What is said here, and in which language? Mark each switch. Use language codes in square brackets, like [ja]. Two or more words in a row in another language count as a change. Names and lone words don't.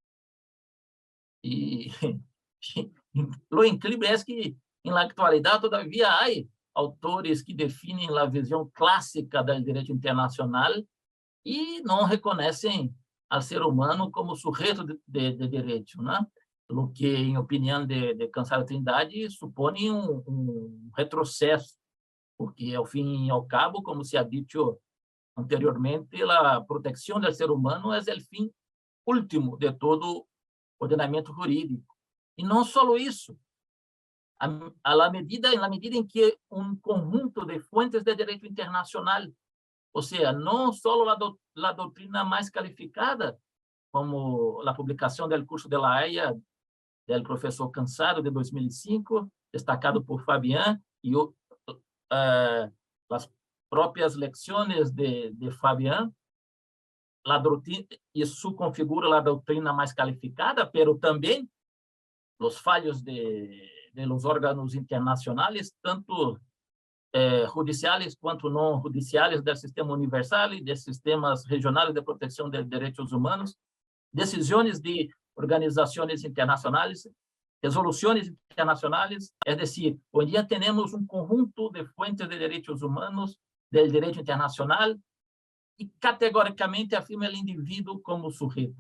[pt] E lo incrível é que, na atualidade, todavia há autores que definem a visão clássica do direito internacional e não reconhecem ao ser humano como sujeito de direito, né? O que, em opinião de Cansado Trindade, supõe retrocesso, porque, ao fim e ao cabo, [es] como se ha dicho anteriormente, [pt] a proteção do ser humano é o fim último de todo ordenamento jurídico. E não só isso, na medida em que conjunto de fuentes de direito internacional, ou seja, não só a doutrina mais qualificada, como a publicação do curso de La Haya del professor Cansado, de 2005, destacado por Fabián, y [es] las propias lecciones de Fabián, [pt] isso configura a doutrina mais calificada, pero também os falhos de [es] los órganos [pt] internacionais, tanto judiciais quanto não judiciais, do sistema universal e dos sistemas regionais de proteção de direitos humanos, decisões de organizações internacionais, resoluções internacionais, é decir, hoje em dia temos conjunto de fuentes de direitos humanos, do direito internacional, e categoricamente afirma o indivíduo como sujeito.